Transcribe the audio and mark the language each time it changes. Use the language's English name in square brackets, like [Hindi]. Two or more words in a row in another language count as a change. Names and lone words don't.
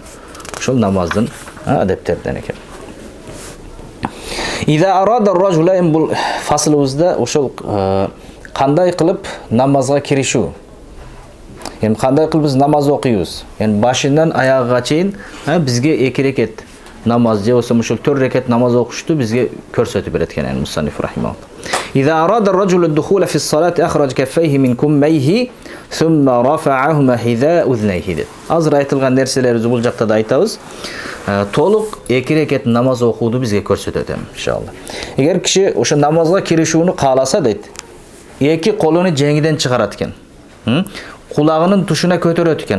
[Kyrgyz] Ошол намаздын адептерден экен. [Arabic] إذا أراد الرجل [Kyrgyz] бул фаслыбызда ошол кандай кылып намазга киришүү. Эми кандай кылып биз намаз окуйбуз? Эми башынан аягына чейин бизге 2 рекет намаз же болсо ошол 4 рекет намаз окушту бизге көрсөтүп берет экен [Arabic] مصنف رحمه الله. إذا أراد الرجل الدخول في الصلاة أخرج كفيه من كميه ثم رفعهما حذاء أذنيه. [Kyrgyz] Азыр айтылган нерселерибизди бул жакта да айтабыз. Толук 2 рекет намаз окууду бизге көрсөтөт иншалла. Эгер киши ошо намазга киришүүнү кааласа дейт, 2 колуну жеңиден чыгарат экен. Кулагынын тушуна көтөрөт экен.